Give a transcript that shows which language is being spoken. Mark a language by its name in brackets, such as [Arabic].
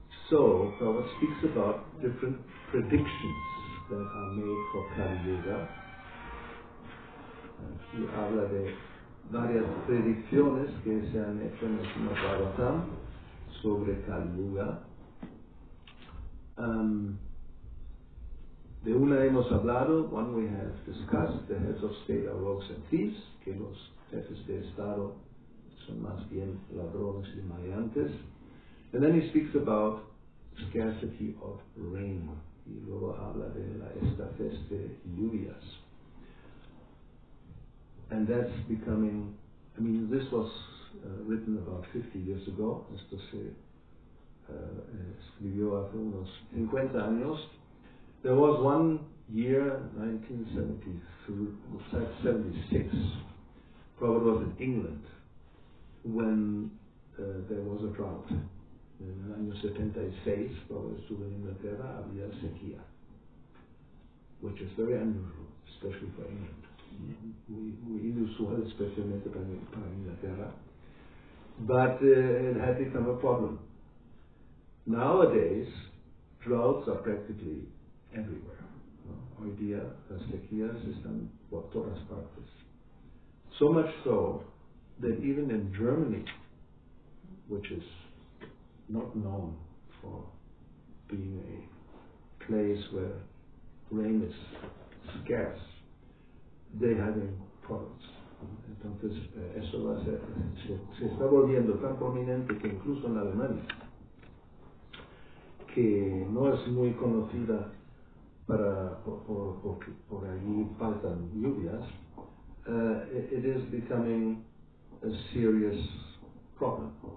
[English] So, Prabhupada speaks about different predictions that are made for Kali Yuga. [Spanish] Aquí habla de varias predicciones que se han hecho en el Srimad Bhagavatam sobre Kali Yuga. De una hemos hablado, [English] one we have discussed, the heads of state are rogues and thieves, [Spanish] que los jefes de Estado son más bien ladrones y maleantes. [English] And then he speaks about scarcity of rain. [Spanish] Y luego habla de la escasez de lluvias. [English] And that's becoming, I mean, this was written about 50 years ago. [Spanish] Esto se escribió hace unos 50 años. [English] There was one year, 1976, Prabhupada was in England, when there was a drought. [Spanish] En el año 76, Prabhupada estuvo en Inglaterra, había sequía, [English] which is very unusual, especially for England. [Spanish] Muy inusual, especialmente para Inglaterra. [English] But it had become a problem. Nowadays, droughts are practically everywhere. [Spanish] Hoy día las sequías están por todas partes. [English] So much so that even in Germany, which is not known for being a place where rain is scarce, they're having problems. [Spanish] Entonces, eso va a ser, se está volviendo tan prominente que incluso en Alemania, que no es muy conocida porque por allí faltan lluvias, [English] it is becoming a serious problem.